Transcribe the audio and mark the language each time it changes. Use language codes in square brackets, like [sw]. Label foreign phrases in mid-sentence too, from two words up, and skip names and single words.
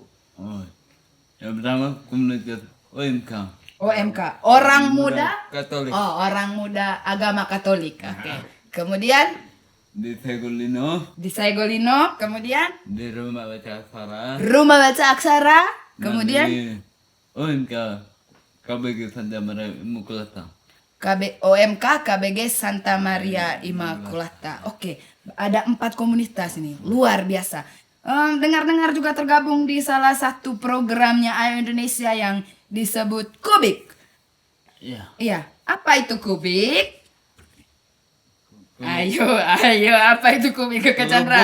[id] Oh, yang pertama komunitas OMK. OMK, Orang Muda Katolik. Oh, Orang Muda Agama Katolik. Oke. Kemudian Di Segolino, di Saigolino, kemudian di Rumah Baca Aksara. Rumah Baca Aksara, dan kemudian di OMK KBG Santa Maria Immaculata. OMK KBG Santa Maria Immaculata. Oke, ada 4 komunitas ini, luar biasa. Dengar-dengar juga tergabung di salah satu programnya Ayo Indonesia yang disebut Kubik. Iya. Iya, apa itu Kubik? Ayo, apa itu Kubik Kakak Chandra?